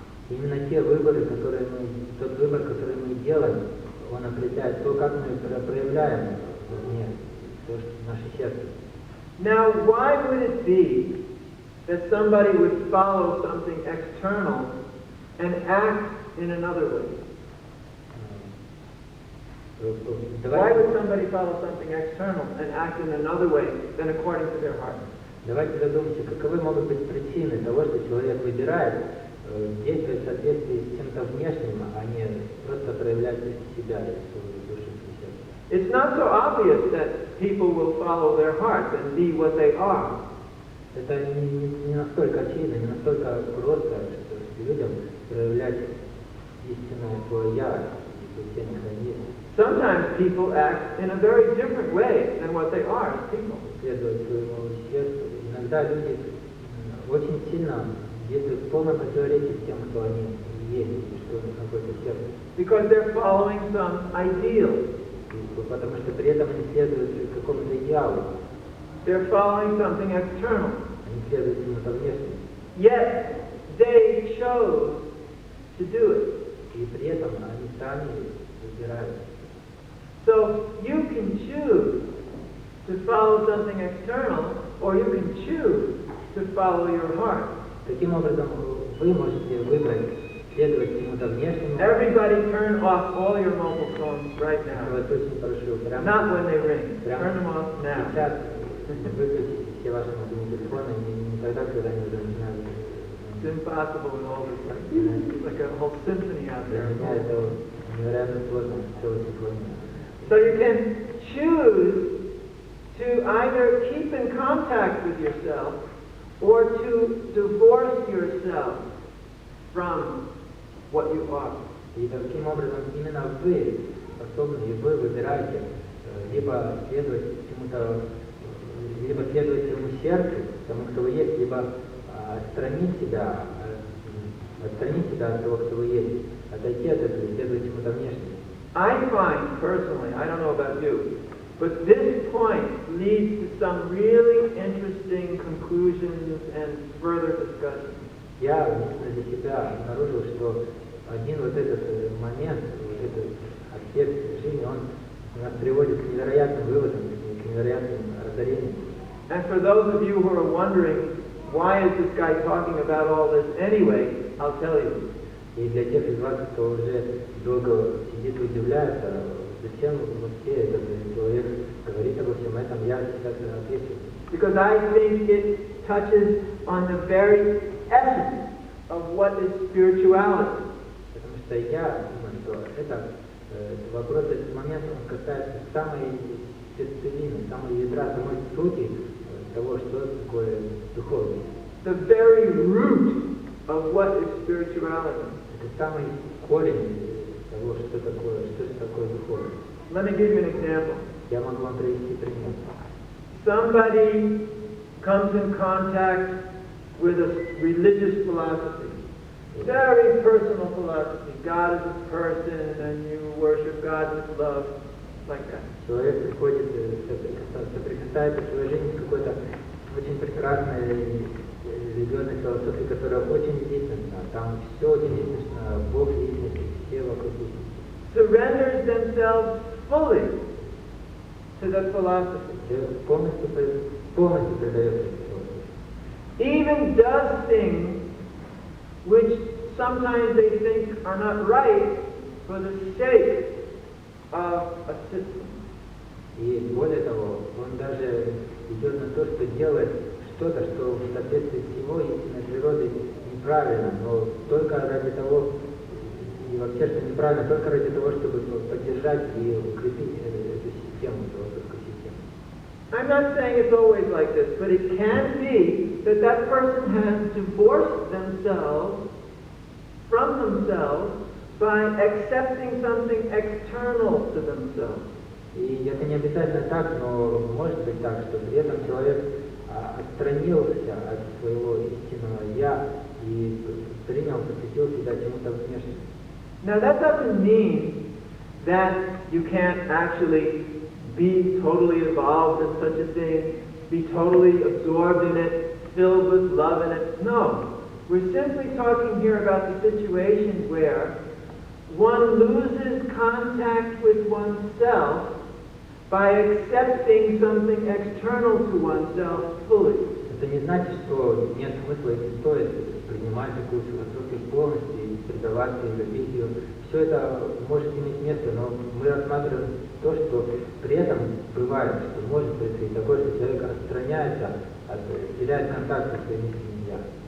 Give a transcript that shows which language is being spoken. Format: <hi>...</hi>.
<ru>Именно те выборы, тот выбор, который мы делаем, он определяет то, как мы проявляем вне, то, что наше сердце.</ru> <en>Now, why would it be that somebody would follow something external and act in another way? Why would somebody follow something external and act in another way than according to their heart?</en> <ru>Давайте задумаемся, каковы могут быть причины того, что человек выбирает действовать в соответствии с чем-то внешним, а не просто проявлять себя и свою душу и сердце.</ru> <en>It's not so obvious that people will follow their hearts and be what they are.</en> <ru>Это не настолько очевидно, не настолько просто, что людям проявлять истинное свое «я» и тем, кто они есть.</ru> <en>Sometimes people act in a very different way than what they are as people.</en> <ru>Следовать своему сердцу. Иногда люди очень сильно действуют в полном противоречии с тем, кто они есть, и что у них находится в сердце.</ru> <en>Because they're following some ideal.</en> <ru>Потому что при этом они следуют какому-то идеалу.</ru> <en>They're following something external.</en> <ru>Они следуют чему-то внешнему.</ru> <en>Yet they chose to do it.</en> <ru>И при этом они сами выбирают.</ru> <en>So you can choose to follow something external, or you can choose to follow your heart.</en> <ru>Таким образом, вы можете выбрать следовать чему-то внешнему.</ru> <en>Everybody turn off all your mobile phones right now.</en> <ru>Я вас очень прошу,</ru> <en>Not when they ring.</en> <ru>прямо</ru> <en>Turn them off now.</en> <ru>сейчас выключите все ваши мобильные телефоны, не тогда, когда они уже начинают.</ru> <en>It's impossible with all this, like a whole symphony out</en> <ru>Для</ru> <en>there.</en> <ru>меня это невероятно сложно, целая симфония.</ru> <en>So you can choose to either keep in contact with yourself or to divorce yourself from what you are.</en> <ru>И таким образом именно вы способны, и вы выбираете либо следовать чему-то, либо следовать своему сердцу, тому, кто вы есть, либо отстранить себя от того, кто вы есть, отойти от этого и следовать чему-то внешнему.</ru> <en>I find personally, I don't know about you, but this point leads to some really interesting conclusions and further discussion.</en> <ru>Я лично для себя обнаружил, что один вот этот момент, вот этот аспект жизни, он нас приводит к невероятным выводам, к невероятным озарениям.</ru> <en>And for those of you who are wondering, why is this guy talking about all this anyway, I'll tell you.</en> <ru>И для тех из вас, кто уже долго сидит и удивляется, зачем вообще этот человек говорит обо всем этом, я сейчас отвечу.</ru> <en>Because I think it touches on the very essence of what is spirituality.</en> <ru>Потому что я думаю, что этот вопрос, этот момент, он касается самой сердцевины, самой ядра, самой сути того, что такое духовность.</ru> <en>The very root of what is spirituality.</en> <ru>Это самый корень того, что такое духовность.</ru> <en>Let me give you an example.</en> <ru>Я могу вам привести пример.</ru> <en>Somebody comes in contact with a religious philosophy, very personal philosophy. God is a person and you worship God with love. like that.</en> <ru>Человек приходит, соприкасается в своей жизни с какой-то очень прекрасной религиозной философией, которая очень единственна. Там все очень единственно, Бог личность, все вокруг личности.</ru> <en>Surrenders themselves fully to the philosophy.</en> <ru>Полностью предается философии.</ru> <en>Even does things which sometimes they think are not right for the sake of a system.</en> <ru>И более того, он даже идет на то, что делает что-то, что в соответствии с его истинной природой неправильно, но только ради того, и вообще, что неправильно, только ради того, чтобы поддержать и укрепить эту систему, философскую систему.</ru> <en>I'm not saying it's always like this, but it can be that that person has divorced themselves from themselves by accepting something external to themselves.</en> <ru>И это не обязательно так, но может быть так, что при этом человек отстранился от своего истинного «я» и принял, посвятил себя чему-то внешнему.</ru> <en>Now that doesn't mean that you can't actually be totally involved in such a thing, be totally absorbed in it, filled with love in it. No. We're simply talking here about the situations where one loses contact with oneself by accepting something external to oneself fully.</en> <ru>Это не значит, что нет смысла и не стоит принимать такую философию полностью и предаваться и любить ее. Все это может иметь место, но мы рассматриваем то, что при этом бывает, что может происходить такое, что человек отстраняется, теряет контакт со своим истинным «я».</ru>